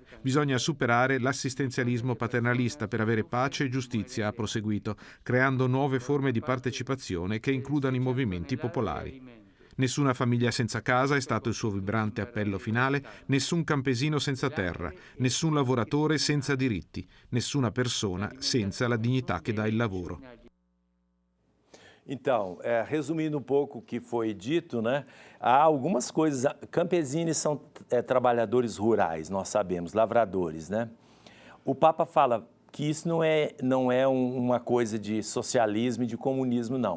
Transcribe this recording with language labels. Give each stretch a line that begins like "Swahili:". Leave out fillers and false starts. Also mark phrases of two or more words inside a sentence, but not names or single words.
Italian: Bisogna superare l'assistenzialismo paternalista per avere pace e giustizia, ha proseguito, creando nuove forme di partecipazione che includano i movimenti popolari. Nessuna famiglia senza casa è stato il suo vibrante appello finale, nessun campesino senza terra, nessun lavoratore senza diritti, nessuna persona senza la dignità che dà il lavoro.
Portuguese: Então, resumindo um pouco o que foi dito, né, há algumas coisas. Campesinos são trabalhadores rurais, nós sabemos, lavradores, né? O Papa fala que isso não é uma coisa de socialismo e de comunismo, não.